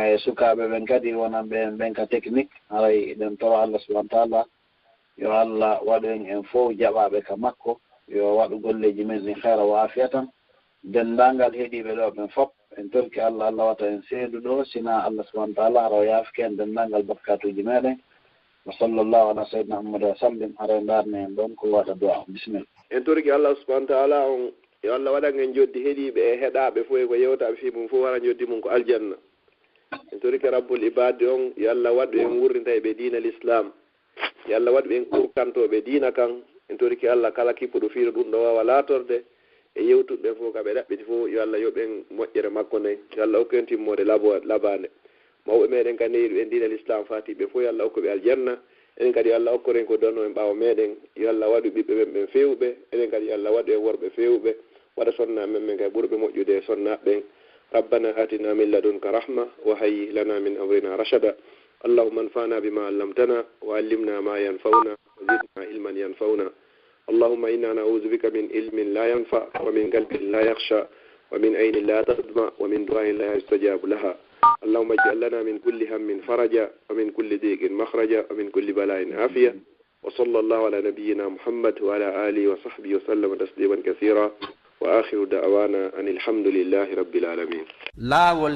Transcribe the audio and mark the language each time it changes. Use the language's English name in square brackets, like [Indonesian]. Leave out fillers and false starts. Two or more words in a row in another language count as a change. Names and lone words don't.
[Fula] e sukaɓe ɓen kadi wonan ɓen ka technique haray ɗen toro allah [Arabic] سبحانه تعالى [Fula] yo allah waɗu en fof jaɓaɓe ka makko yo waɗu golleji men ɗin heera wa afiya tan denndangal heeɗiɓe ɗo ɓen fof en torki allah watta en seedu ɗo sina allah [Arabic] سبحانه تعالى [Fula] hara o yaafike en denndangal barkatuji meɗen [Arabic] وصلى الله على سيدنا محمد وسلم [Fula] hara darne en ɗon ko waɗa du'a bisimilla en torki allah [Arabic] سبحانه تعالى [Fula] on yo allah waɗan en joddi heeɗiɓe e heɗaɓe fof e ko yewtaɓe fi mum fof wara joddi mum ko aljanna en torki [Arabic] رب العباد [Fula] on yo allah waɗu en wurrinta e ɓe diina l'islam yo allah waɗu en kurkantoɓe diina kan en torki allah kala kippuɗo fiiro ɗum ɗo wawa laatorde e yewtuɓe fof kaɓe ɗaɓɓiti fof yo allah yoɓen moƴƴere makko nayi yo allah hokku en timmode labande mawɓe meɗen kadi neyiɗo en diina l'islam fatiɓe fof yo allah hokkuɓe aljanna enen kadi yo allah hokkoren ko donno en ɓaawa meɗen yo allah waɗu ɓiɓɓe men ɓen fewɓe enen kadi yo allah waɗu en worɓe fewɓe waɗa sonna men men kadi ɓurɓe moƴƴude e sonnaɓen [Arabic] ربنا آتنا من لدنك رحمة وهيئ لنا من أمرنا رشدا اللهم انفعنا بما علمتنا وعلمنا ما ينفعنا وزدنا علما ينفعنا اللهم إنا نعوذ بك من علم لا ينفع ومن قلب لا يخشى ومن عين لا تدمع ومن دعاء لا يستجاب لها اللهم اجعل لنا من كل هم فرجا ومن كل ضيق مخرجا ومن كل بلاء عافية وصلى الله على نبينا محمد وعلى آله وصحبه وسلم تسليما كثيرا وآخر دعوانا أن الحمد لله رب العالمين.